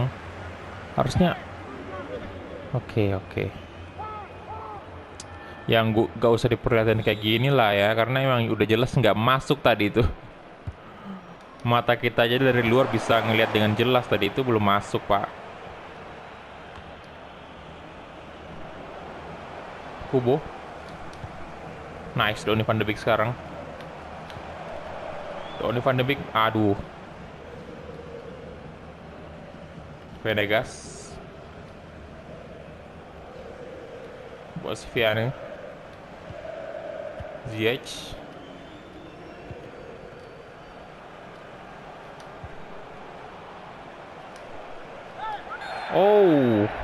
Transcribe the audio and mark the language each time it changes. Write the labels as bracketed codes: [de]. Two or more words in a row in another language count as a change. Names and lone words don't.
[id] Harusnya. Oke. Yang gak usah diperlihatkan kayak gini lah ya, karena emang udah jelas nggak masuk tadi itu. Mata kita aja dari luar bisa ngelihat dengan jelas tadi itu belum masuk, Pak. Kubo. Nice, Donny van de Beek sekarang. Donny van de Beek, aduh. Venegas. Bosfiane. Ziyech. Oh.